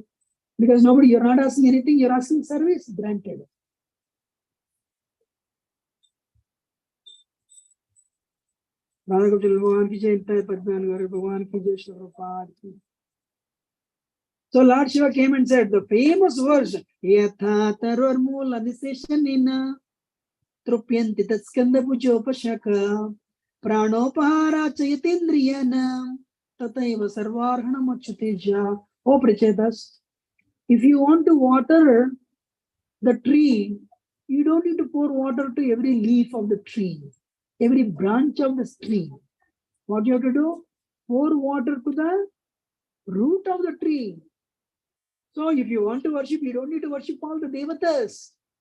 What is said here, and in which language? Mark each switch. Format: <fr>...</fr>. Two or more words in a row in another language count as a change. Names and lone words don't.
<en>Because you're not asking anything, you're asking service, granted. So Lord Shiva came and said the famous verse,</en> <sa>यथा तरोर्मूल निषेचनेन तृप्यन्ति तत्स्कन्ध भुजोपशाखाः प्राणोपहारा च्चयथेन्द्रियाणां तथैव सर्वार्हणम् अच्युतेज्या.</sa> <en>Oh Prachetas, if you want to water the tree, You don't need to pour water to every leaf of the tree, every branch of the tree. What you have to do? Pour water to the root of the tree. So if you want to worship, you don't need to worship all the devatas.</en>